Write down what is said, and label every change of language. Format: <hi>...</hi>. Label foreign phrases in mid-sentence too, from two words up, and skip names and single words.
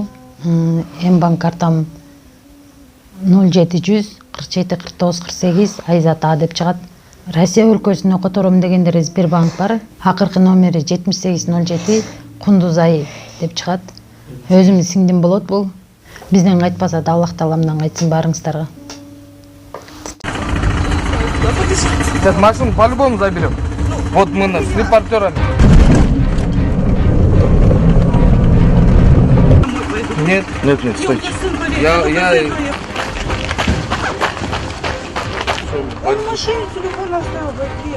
<ky>Мбанк картам 0700 47 49 48 Айзат А деп чыгат. Россия өлкөсүнө котором дегендер Сбербанк бар. Акыркы номери 7807 Кундуз Ай деп чыгат. Өзүмдүн сиңдим болот бул. Бизден кайтпаса да Аллах Таалам кайтсын барыңыздарга.</ky> <ru>Сейчас машину по-любому заберем. Вот мы с репортерами. Нет, стойте. Он в машине телефон оставил в ответ.</ru>